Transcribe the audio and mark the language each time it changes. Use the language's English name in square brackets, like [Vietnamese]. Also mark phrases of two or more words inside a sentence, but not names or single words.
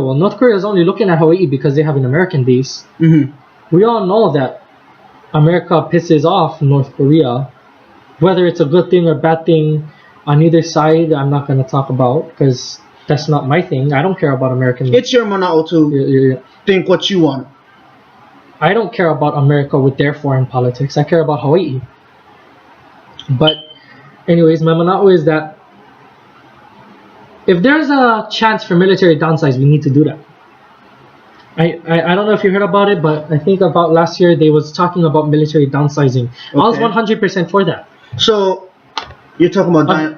[English] Well, North Korea is only looking at Hawaiʻi because they have an American base. We all know that America pisses off North Korea. Whether it's a good thing or bad thing on either side, I'm not gonna talk about because that's not my thing. I don't care about American. It's your manaʻo to think what you want. I don't care about America with their foreign politics. I care about Hawaiʻi. But anyways, my manaʻo is that if there's a chance for military downsize, we need to do that. I don't know if you heard about it, but I think about last year they was talking about military downsizing. Okay. I was 100% for that. So you're talking about downsizing.